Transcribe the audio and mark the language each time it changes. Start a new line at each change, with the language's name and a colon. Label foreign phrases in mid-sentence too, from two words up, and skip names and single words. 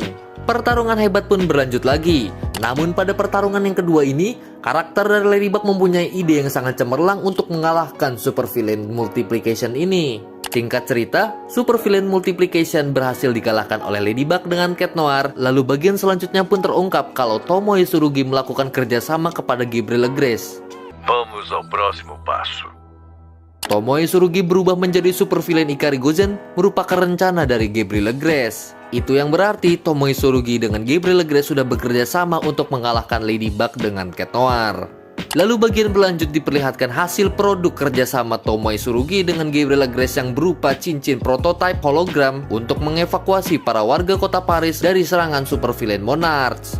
Indonesian: Pertarungan hebat pun berlanjut lagi. Namun pada pertarungan yang kedua ini, karakter dari Ladybug mempunyai ide yang sangat cemerlang untuk mengalahkan supervillain Multiplication ini. Singkat cerita, supervillain Multiplication berhasil dikalahkan oleh Ladybug dengan Cat Noir. Lalu bagian selanjutnya pun terungkap kalau Tomoe Tsurugi melakukan kerjasama kepada Gabriel Legras.
Portuguese: Vamos ao próximo passo.
Indonesian: Tomoe Tsurugi berubah menjadi supervillain Ikari Gozen merupakan rencana dari Gabriel Legras. Itu yang berarti Tomoe Tsurugi dengan Gabriel Legras sudah bekerja sama untuk mengalahkan Ladybug dengan Cat Noir. Lalu bagian berlanjut diperlihatkan hasil produk kerjasama Tomoe Tsurugi dengan Gabriela Grace yang berupa cincin prototipe hologram untuk mengevakuasi para warga kota Paris dari serangan supervillain Monarchs.